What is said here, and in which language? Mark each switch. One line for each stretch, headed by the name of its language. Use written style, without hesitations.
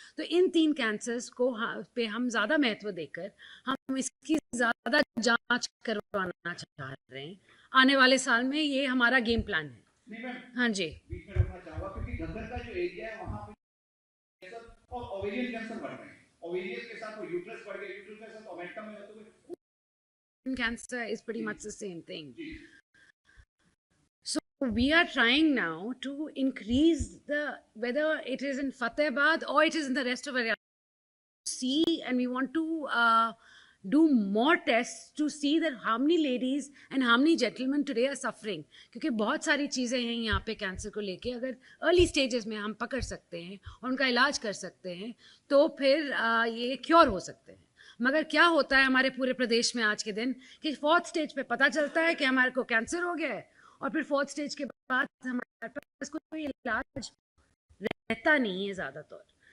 Hindi: तो इन 3 कैंसर्स को पे हम ज़्यादा महत्व देकर हम इसकी ज़्यादा जांच करवाना चाह रहे हैं। आने वाले साल में ये हमारा गेम प्लान है। हाँ जी। बीच में रोकना चाहूंगा क्योंकि घग्गर का जो एरिया है वहां पे कैंसर और ओवेरियन कैंसर बढ़ रहे हैं। ओवेरियन के साथ वो यूट्रस बढ़ गया, यूट्रस के साथ ओमेंटम में होते हुए
English: Cancer is pretty much the same thing. So we are trying now to increase the, whether it is in Fatehabad or it is in the rest of Haryana, see, and we want to do more tests to see that how many ladies and how many gentlemen today are suffering.
Hindi: क्योंकि बहुत सारी चीज़ें हैं यहाँ पे cancer को लेके, अगर अर्ली स्टेजेस में हम पकड़ सकते हैं और उनका इलाज कर सकते हैं तो फिर ये क्योर हो सकते हैं। मगर क्या होता है हमारे पूरे प्रदेश में आज के दिन कि 4th स्टेज पे पता चलता है कि हमारे को कैंसर हो गया है, और फिर 4th स्टेज के बाद हमारे पास कोई इलाज रहता नहीं है ज़्यादातर।